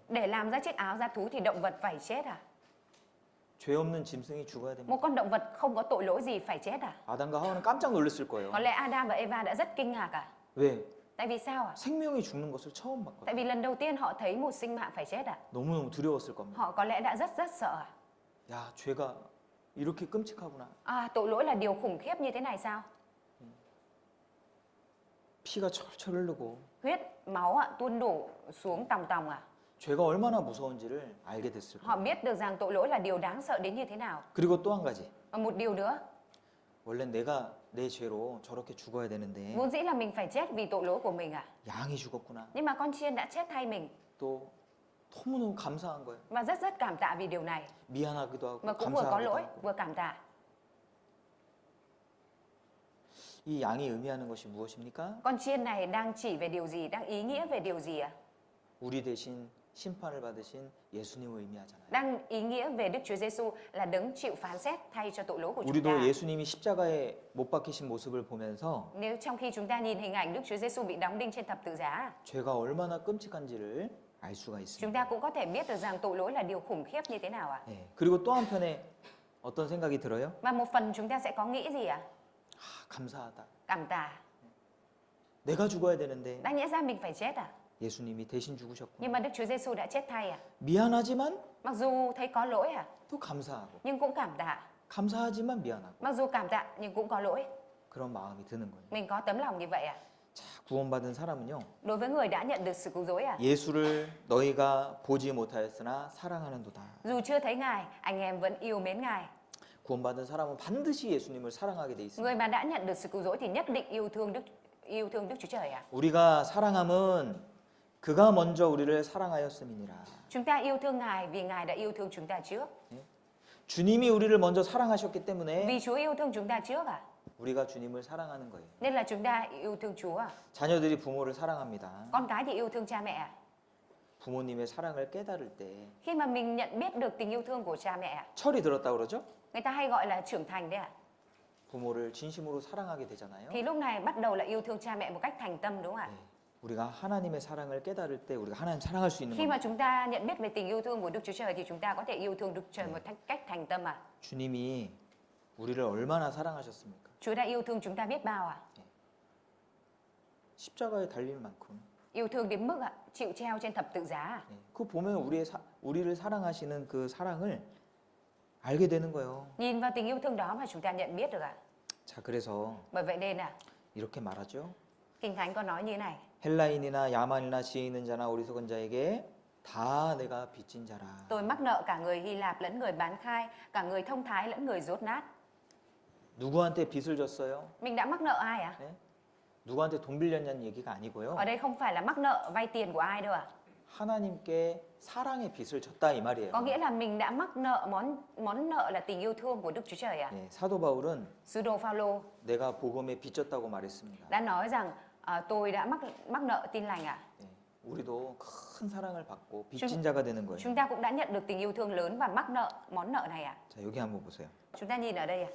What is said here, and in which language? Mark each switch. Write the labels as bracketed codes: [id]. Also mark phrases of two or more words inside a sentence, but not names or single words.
[vi] Để làm ra chiếc áo da thú thì động vật phải chết à? [ko] 죄 없는 짐승이 죽어야 됩니다. [vi] Một con động vật không có tội lỗi gì phải chết à? [ko] 아담과 하와는 깜짝 놀랐을 거예요. [vi] Có lẽ Adam và Eva đã rất kinh ngạc à? [ko] 왜? [vi] Tại vì sao ạ? [ko] 생명이 죽는 것을 처음 봤거든요. [vi] Tại vì lần đầu tiên họ thấy một sinh mạng phải chết à? [ko] 너무너무 두려웠을 겁니다. [vi] Họ có lẽ đã rất sợ à? [ko] 야, 죄가 이렇게 끔찍하구나. [vi] À, tội lỗi là điều khủng khiếp như thế này sao? [ko] 피가 철철 흐르고 [vi] Huyết, máu ạ, tuôn đổ xuống tòng tòng à? [ko] 죄가 얼마나 무서운지를 알게 됐을 [vi] Họ [ko] 거예요. [vi] biết được rằng tội lỗi là điều đáng sợ đến như thế nào. [ko] 그리고 또 한 가지. [vi] Và một điều nữa, [ko] 원래 내가 내 죄로 저렇게 죽어야 되는데 [vi] vốn dĩ là mình phải chết vì tội lỗi của mình à? [ko] 양이 죽었구나. [vi] Nhưng mà con chiên đã chết thay mình [ko] 또 너무너무 감사한 거예요. [vi] và rất cảm tạ vì điều này. [ko] 미안하기도 하고 [vi] Và cũng vừa có [ko] 감사하기도 [vi] lỗi, [ko] 하고. [vi] vừa cảm tạ. [ko] 이 양이 의미하는 것이 무엇입니까? [vi] Con chiên này đang chỉ về điều gì, đang ý nghĩa về điều gì ạ? [ko] 우리 대신 심판을 받으신 예수님을 의미하잖아요. [vi] Đang ý nghĩa về Đức Chúa Giêsu là đấng chịu phán xét thay cho tội lỗi của chúng [ko] 우리도 [vi] ta. [ko] 예수님이 십자가에 못 박히신 모습을 보면서 [vi] Nếu trong khi chúng ta nhìn hình ảnh Đức Chúa Giêsu bị đóng đinh trên thập tự giá, [ko] 죄가 얼마나 끔찍한지를 알 수가 있습니다. [vi] chúng ta cũng có thể biết được rằng tội lỗi là điều khủng khiếp như thế nào ạ? [ko] 예. 그리고 또 한편에 어떤 생각이 들어요? [vi] Và một phần chúng ta sẽ có nghĩ gì ạ? [ko] 감사하다. [vi] Cảm tạ. [ko] 내가 죽어야 되는데 [vi] Đáng nhẽ ra mình phải chết à? [ko] 예수님이 대신 죽으셨고 [vi] Nhưng mà Đức Chúa Giêsu đã chết thay à? [ko] 미안하지만 [vi] Mặc dù thấy có lỗi à? [ko] 또 감사하고 [vi] Nhưng cũng cảm tạ. [ko] 감사하지만 미안하고 [vi] Mặc dù cảm tạ nhưng cũng có lỗi. [ko] 그런 마음이 드는 거예요. [vi] Mình có tấm lòng như vậy à? [ko] 자, 구원받은 사람은요. [vi] Đối với người đã nhận được sự cứu rỗi à? [ko] 예수를 너희가 보지 못하였으나 사랑하는도다. [vi] Dù chưa thấy Ngài, anh em vẫn yêu mến Ngài. [ko] 구원받은 사람은 반드시 예수님을 사랑하게 돼 있습니다. [vi] Người mà đã nhận được sự cứu rỗi thì nhất định yêu thương Đức Chúa Trời à? [ko] 우리가 사랑함은 그가 먼저 우리를 사랑하였음이니라. [vi] Chúng ta yêu thương Ngài vì Ngài đã yêu thương chúng ta trước. [ko] 주님이 우리를 먼저 사랑하셨기 때문에 [vi] Vì Chúa yêu thương chúng ta trước à? [ko] 우리가 주님을 사랑하는 거예요. [vi] Nên là chúng ta yêu thương Chúa à? [ko] 자녀들이 부모를 사랑합니다. [vi] Con cái thì yêu thương cha mẹ à? [ko] 부모님의 사랑을 깨달을 때 [vi] Khi mà mình nhận biết được tình yêu thương của cha mẹ à? [ko] 철이 들었다 그러죠? [vi] Người ta hay gọi là trưởng thành đấy à? [ko] 부모를 진심으로 사랑하게 되잖아요. [vi] Thì lúc này bắt đầu là yêu thương cha mẹ một cách thành tâm đúng không ạ? [ko] 네. 우리가 하나님의 사랑을 깨달을 때 우리가 하나님 사랑할 수 있는 [vi] Khi [ko] 겁니다. [vi] mà chúng ta nhận biết về tình yêu thương của Đức Chúa Trời thì chúng ta có thể yêu thương Đức Trời một cách thành tâm à? [ko] 주님이 우리를 얼마나 사랑하셨습니까? [vi] Chúa đã yêu thương chúng ta biết bao à? [ko] 십자가에 달릴 만큼. [vi] Yêu thương đến mức chịu treo trên thập tự giá à? [ko] 네. 그 보면 우리를 사랑하시는 그 사랑을 알게 되는 거예요. [vi] Nhìn vào tình yêu thương đó mà chúng ta nhận biết được ạ. [ko] 자, 그래서 [vi] Bởi vậy nên [ko] 이렇게 말하죠. [vi] Kinh Thánh có nói như thế này. [ko] 헬라인이나 야만이나 지혜 있는 자나 어리석은 자에게 다 내가 빚진 자라. [vi] Tôi mắc nợ cả người Hy Lạp lẫn người bán khai, cả người thông thái lẫn người dốt nát. [ko] 누구한테 빚을 졌어요? [vi] Mình đã mắc nợ ai ạ? [ko] 네? 누구한테 돈 빌렸냐는 얘기가 아니고요. [vi] Ở đây không phải là mắc nợ vay tiền của ai đâu ạ. [ko] 하나님께 사랑의 빚을 졌다 이 말이에요. [vi] Có nghĩa là mình đã mắc nợ món nợ là tình yêu thương của Đức Chúa Trời ạ. [ko] 네, 사도 바울은 [vi] Sứ đồ Phaolô [ko] 내가 복음에 빚졌다고 말했습니다. [vi] đã nói rằng tôi đã mắc nợ tin lành ạ. [ko] 네, 우리도 큰 사랑을 받고 빚진 자가 되는 거예요. [vi] Chúng ta cũng đã nhận được tình yêu thương lớn và mắc nợ món nợ này ạ. [ko] 자, 여기 한번 보세요. [vi] Chúng ta nhìn ở đây ạ.